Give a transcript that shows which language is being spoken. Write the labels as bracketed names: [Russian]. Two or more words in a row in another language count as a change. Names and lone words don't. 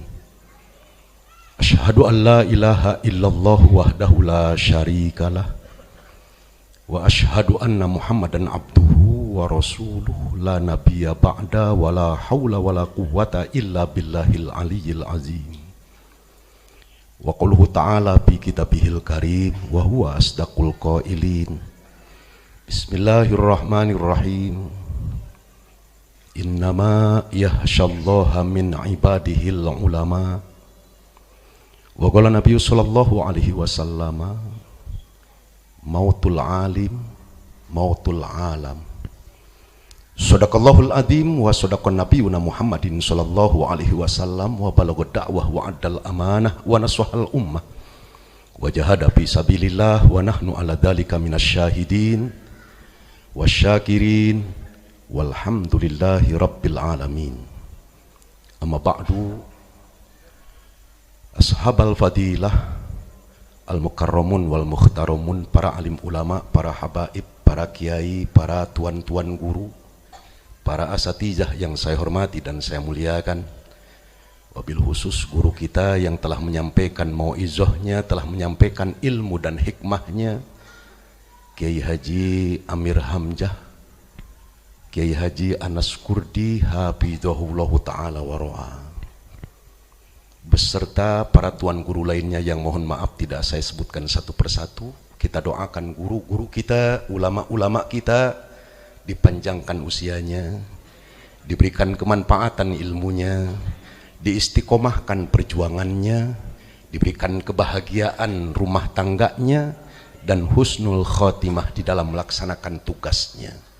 [Arabic] أشهد أن لا إله إلا الله وحده لا شريك له وأشهد أن محمدا عبده ورسوله لا نبي بعد ولا حول ولا قوة إلا بالله العلي العظيم. وقوله تعالى في كتابه الكريم وهو أصدق القائلين. بسم الله الرحمن الرحيم. إنما يخشى الله من عباده العلماء. وقال النبي صلى الله عليه وسلم موت العالم موت العالم. صدق الله العظيم وصدق نبينا محمد صلى الله عليه وسلم وبلغ الدعوة وأدى الأمانة ونصح الأمة وجاهد في سبيل الله ونحن على ذلك من الشاهدين والشاكرين والحمد لله رب العالمين. أما بعد أصحاب الفضيلة المكرمون والمحترمون, [Indonesian] para alim ulama, para habaib, para kiai, para tuan-tuan guru, para asatijah yang saya hormati dan saya muliakan, [Arabic] وبالخصوص [Indonesian] guru kita yang telah menyampaikan mau'izahnya, telah menyampaikan ilmu dan hikmahnya, Kiai Haji Amir Hamzah, Kiai Haji Anas Kurdi [Arabic] حفظه الله تعالى ورعاه, [Indonesian] beserta para tuan guru lainnya yang mohon maaf tidak saya sebutkan satu persatu. Kita doakan guru-guru kita, ulama-ulama kita dipanjangkan usianya, diberikan kemanfaatan ilmunya, diistiqomahkan perjuangannya, diberikan kebahagiaan rumah tangganya, dan [Arabic] حسن الخاتمة [Indonesian] di dalam melaksanakan tugasnya.